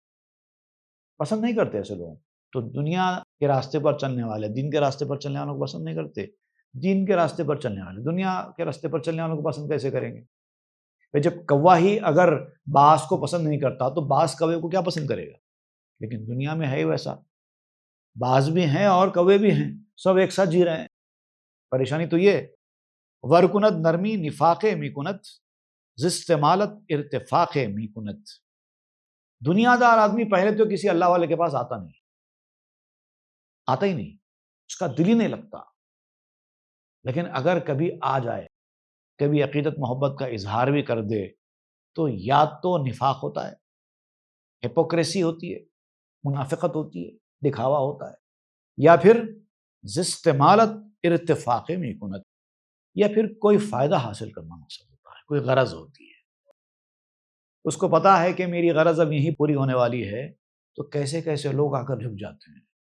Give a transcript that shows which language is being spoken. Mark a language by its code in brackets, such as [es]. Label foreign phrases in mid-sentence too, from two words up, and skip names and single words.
[ur] پسند نہیں کرتے ایسے لوگ۔ تو دنیا کے راستے پر چلنے والے دین کے راستے پر چلنے والوں کو پسند نہیں کرتے، دین کے راستے پر چلنے والے دنیا کے راستے پر چلنے والوں کو پسند کیسے کریں گے؟ جب کوا ہی اگر باز کو پسند نہیں کرتا تو باز کوے کو کیا پسند کرے گا؟ لیکن دنیا میں ہے ہی ویسا، باز بھی ہیں اور کوے بھی ہیں، سب ایک ساتھ جی رہے ہیں۔ پریشانی تو یہ [fa] ورکنت نرمی نفاق می کنت، زستمالت ارتفاق می کنت۔ [ur] دنیا دار آدمی پہلے تو کسی اللہ والے کے پاس آتا نہیں، آتا ہی نہیں، اس کا دل ہی نہیں لگتا۔ لیکن اگر کبھی آ جائے، کبھی عقیدت محبت کا اظہار بھی کر دے تو یا تو نفاق ہوتا ہے، ہپوکریسی ہوتی ہے، منافقت ہوتی ہے، دکھاوا ہوتا ہے، یا پھر [fa] زستمالت ارتفاق می کنت، [ur] یا پھر کوئی فائدہ حاصل کرنا مقصد ہوتا ہے، کوئی غرض ہوتی ہے، اس کو پتا ہے کہ میری غرض اب یہیں پوری ہونے والی ہے، تو کیسے کیسے لوگ آ کر جھک جاتے ہیں،